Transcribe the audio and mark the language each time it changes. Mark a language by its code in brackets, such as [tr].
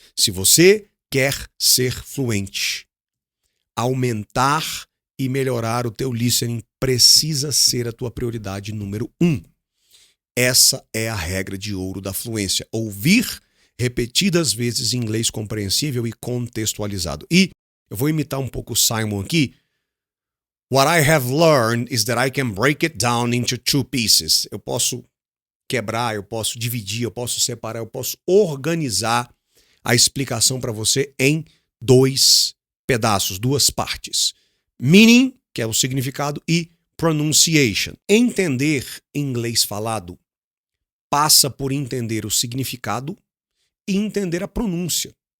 [pt] Se você quer ser fluente, aumentar e melhorar o teu listening precisa ser a tua prioridade número 1. Essa é a regra de ouro da fluência. Ouvir repetidas vezes em inglês compreensível e contextualizado. E eu vou imitar um pouco o Simon aqui. [en] What I have learned is that I can break it down into 2 pieces. [pt] Eu posso quebrar, eu posso dividir, eu posso separar, eu posso organizar a explicação para você em 2 pedaços, 2 partes. Meaning, que é o significado, e pronunciation. Entender inglês falado passa por entender o significado e entender a pronúncia.